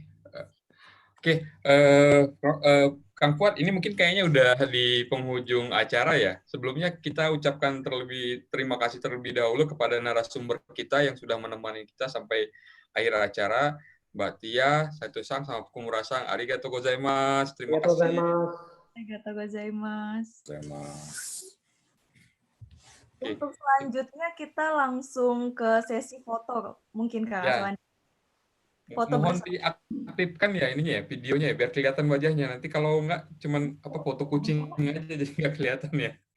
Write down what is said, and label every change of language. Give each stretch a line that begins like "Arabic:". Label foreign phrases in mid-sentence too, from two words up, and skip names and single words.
Indonesian: Oke, Kang Fuad, ini mungkin kayaknya udah di penghujung acara ya. Sebelumnya kita ucapkan terima kasih terlebih dahulu kepada narasumber kita yang sudah menemani kita sampai akhir acara, Mbak Tia, Saito-san, sama Kumura-san.
Japanese: ありがとうございます.
Indonesian: Terima kasih.
Japanese: ありがとうございます.
Indonesian: Oke. Untuk selanjutnya kita langsung ke sesi foto, mungkin Kak Aswan. Foto Mohon bersama. diaktifkan ya ininya ya, videonya ya, biar kelihatan wajahnya. Nanti kalau enggak cuman foto kucing aja jadi nggak kelihatan ya.